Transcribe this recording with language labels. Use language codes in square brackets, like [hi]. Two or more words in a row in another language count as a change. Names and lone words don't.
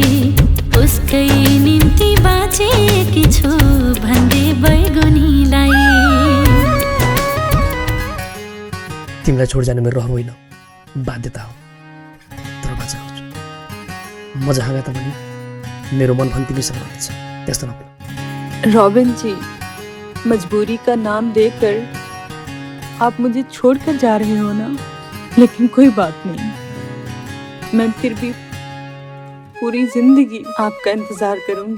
[ne] उसकै निम्ति बाँचेकी छु भन्दै बैगुनीलाई। तिमीलाई छोड जानु मेरो रहर होइन, बाध्यता हो। तर बाचा गर्छु, म जहाँ गए पनि मेरो मन पनि तिमीसँग रहन्छ, त्यस्तो नभए। [hi] रॉबिन जी, मजबूरी का नाम देकर आप मुझे छोड़कर जा रहे हो ना, लेकिन कोई बात नहीं, मैं फिर भी पूरी जिंदगी आपका इंतजार करूंगी।